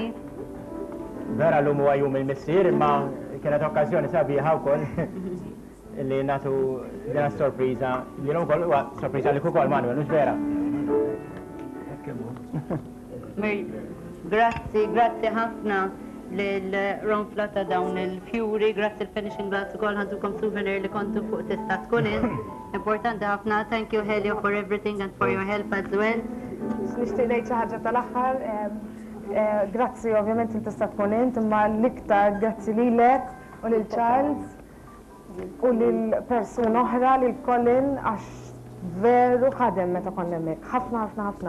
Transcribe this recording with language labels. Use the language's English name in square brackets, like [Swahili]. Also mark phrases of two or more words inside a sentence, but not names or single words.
[Maltese] Vera l-lum huwa jum il-missier imma kienet okkażjoni sabiħa wkoll li nagħtu dina sorpriża li wkoll huwa sorpriża li ukoll Manuel, mhux vera. Grazzi ħafna l-ronfla ta' dawn il-fjuri, grazzi l- [English] finishing glass [Maltese] ukoll ħantukom souvenir li kontu fuq Tista Tkun Int. Importanti ħafna, [English] thank you Helio for everything and for your help as well. [Maltese] Nixtieq ngħid xi ħaġa tal-aħħar. Grazzi ovvjament il-Tista Tkun Int, imma l-iktar grazzi lilek u lil Charles u lil persuna oħra lil Colin għax veru ħadem meta konna hemmhekk. Ħafna.